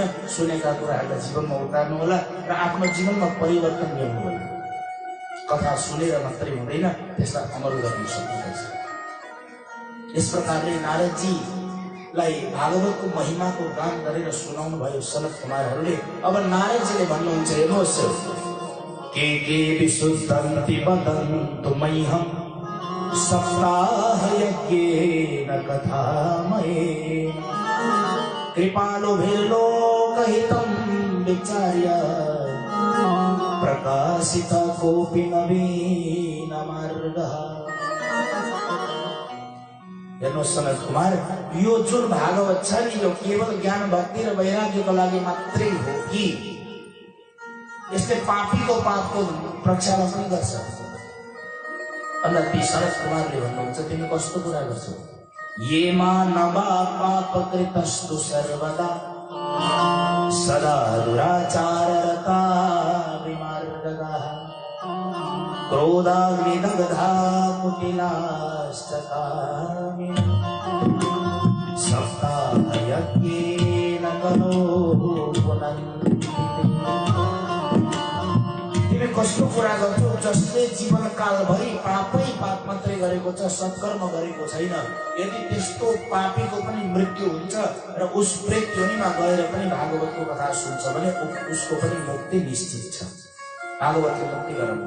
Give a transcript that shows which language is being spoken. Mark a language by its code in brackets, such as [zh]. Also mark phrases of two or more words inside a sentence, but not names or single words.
[ne] सुनेका कुराहरूलाई जीवनमा उतार्नु होला र आफ्नो जीवनमा परिवर्तन ल्याउनु होला। कथा सुनेर मात्रै हुँदैन, त्यसलाई अमल गर्न सक्नुपर्छ। यस प्रकारले नारदजीलाई भागवतको महिमाको गान गरेर सुनाउनु भयो सनत कुमारहरूले। अब नारदजीले भन्नुहुन्छ हेर्नुहोस्, [sa] के विशुद्धन्ति वदन्तु मह्यं सप्ताह यज्ञेन कथामयेन कृपालुभिर्लोकहितं विचार्य प्रकाशित कोऽपि नवीनमार्गः। [ne] हेर्नुहोस् सनत कुमार, यो जुन भागवत छ नि यो केवल ज्ञान भक्ति र वैराग्यको लागि मात्रै हो कि यसले पापीको पापको प्रक्षालन पनि गर्छ? अन्त ती सनत कुमारले भन्नुहुन्छ तिमी कस्तो कुरा गर्छौ? [sa] ये मानवा पापकृतस्तु सर्वदा सदा दुराचाररता विमार्गगाः क्रोधाग्निदग्धा कुटिलाश्चकामिनी सप्ताहयज्ञेन करो पुनन्ति। [ne] तिमी कस्तो कुरा गर्छौ जसले जीवनकालभरि पापै पाप मात्रै गरेको छ, सत्कर्म गरेको छैन। यदि त्यस्तो पापीको पनि मृत्यु हुन्छ र उस प्रेतयोनिमा गएर पनि भागवतको कथा सुन्छ भने उसको पनि मुक्ति निश्चित छ, भागवतले मुक्ति गराउँछ।